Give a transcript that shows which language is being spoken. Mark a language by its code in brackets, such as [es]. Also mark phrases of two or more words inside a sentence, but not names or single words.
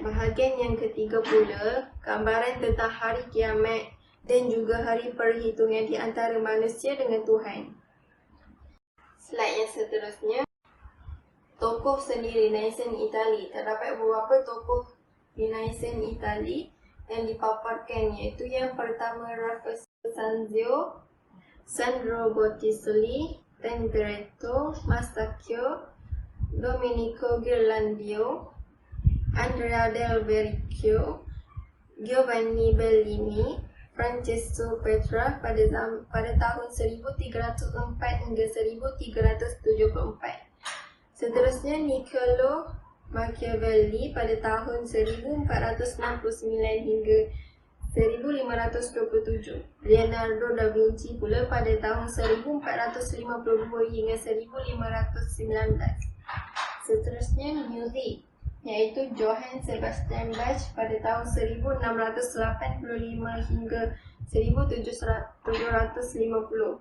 [ms] Bahagian yang ketiga pula, gambaran tentang hari kiamat dan juga hari perhitungan di antara manusia dengan Tuhan. Slide yang seterusnya, tokoh seni Renaissance Itali. Terdapat beberapa tokoh Renaissance Itali yang dipaparkan, iaitu yang pertama Raffaello Sanzio, Sandro Botticelli, Tintoretto, Masaccio, Domenico Ghirlandaio, Andrea del Verrocchio, Giovanni Bellini, Francesco Petrarch pada tahun 1304 hingga 1374. Seterusnya Niccolo Machiavelli pada tahun 1469 hingga 1527. Leonardo da Vinci pula pada tahun 1452 hingga 1519. Seterusnya music, iaitu Johann Sebastian Bach pada tahun 1685 hingga 1750.